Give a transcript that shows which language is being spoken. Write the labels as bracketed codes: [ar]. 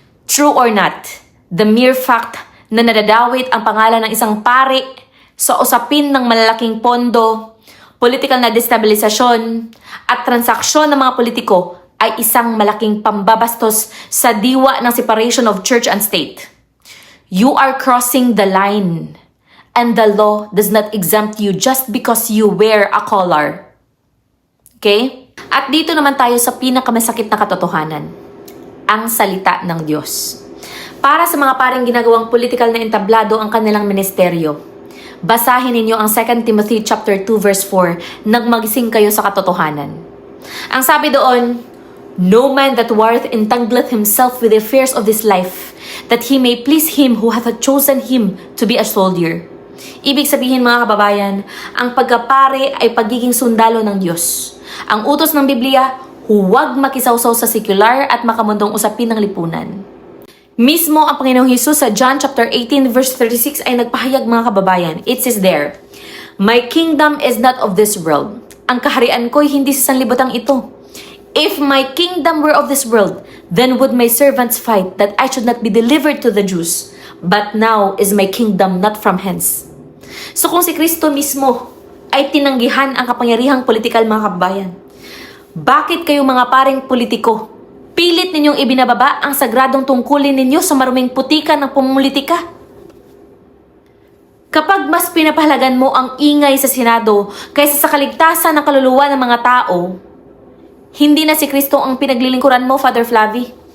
[en] True or not, the mere fact [tl] na nadadawit ang pangalan ng isang pari sa usapin ng malalaking pondo, political na destabilisasyon at transaksyon ng mga politiko ay isang malaking pambabastos sa diwa ng [en] separation of church and state. You are crossing the line and the law does not exempt you just because you wear a collar. Okay? [tl] At dito naman tayo sa pinakamasakit na katotohanan, ang salita ng Diyos. Para sa mga paring ginagawang political na entablado ang kanilang ministeryo, basahin ninyo ang 2 Timothy chapter 2 verse 4, nagmagising kayo sa katotohanan. Ang sabi doon, [en] "No man that warreth entangleth himself with the affairs of this life, that he may please him who hath chosen him to be a soldier. [tl] Ibig sabihin mga kababayan, ang pagkapare ay pagiging sundalo ng Diyos. Ang utos ng Biblia, huwag makisawsaw sa sekular at makamundong usapin ng lipunan. Mismo ang Panginoong Hesus sa John chapter 18 verse 36 ay nagpahayag mga kababayan. [en] It says there, "My kingdom is not of this world." [tl] Ang kaharian ko'y hindi sa sanlibutan ito. [en] "If my kingdom were of this world, then would my servants fight that I should not be delivered to the Jews. But now is my kingdom not from hence." [tl] So kung si Kristo mismo ay tinanggihan ang kapangyarihang politikal mga kababayan, bakit kayo mga paring politiko, pilit ninyong ibinababa ang sagradong tungkulin ninyo sa maruming putika ng pumulitika? Kapag mas pinapahalagan mo ang ingay sa Senado kaysa sa kaligtasan ng kaluluwa ng mga tao, hindi na si Kristo ang pinaglilingkuran mo, Father Flavie.